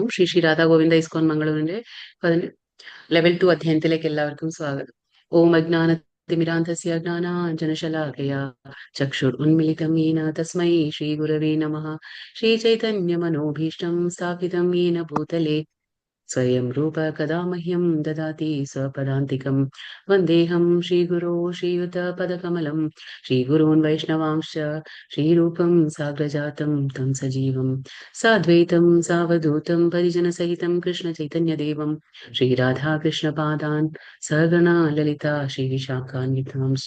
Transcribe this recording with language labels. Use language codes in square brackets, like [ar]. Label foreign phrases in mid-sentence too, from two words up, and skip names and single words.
[ml] ശ്രീ ശ്രീ രാധാ ഗോവിന്ദ ഇസ്കോൻ മംഗളൂരിന്റെ ലെവൽ 2 അധ്യയനത്തിലേക്ക് എല്ലാവർക്കും സ്വാഗതം. [sa] ഓം അജ്ഞാനതിമിരാന്ധസ്യ ജ്ഞാനാഞ്ജനശലാകയാ ചക്ഷുരുന്മിലിതം യേന തസ്മൈ ശ്രീ ഗുരവേ നമഃ. ശ്രീ ചൈതന്യ മനോഭീഷ്ടം സ്ഥാപിതം യേന ഭൂതലേ स्वयं रूप कदा मह्यं ददाति स्वपदान्तिकं. वन्देऽहं श्रीगुरो श्रीयुतपदकमलं श्रीगुरून् वैष्णवांश्च श्रीरूपं साग्रजातं तं सजीवं साद्वैतं सावधूतं परिजनसहितं कृष्णचैतन्यदेवं श्रीराधाकृष्णपादान् सगणा ललिता श्रीविशाखान्वितांश्च.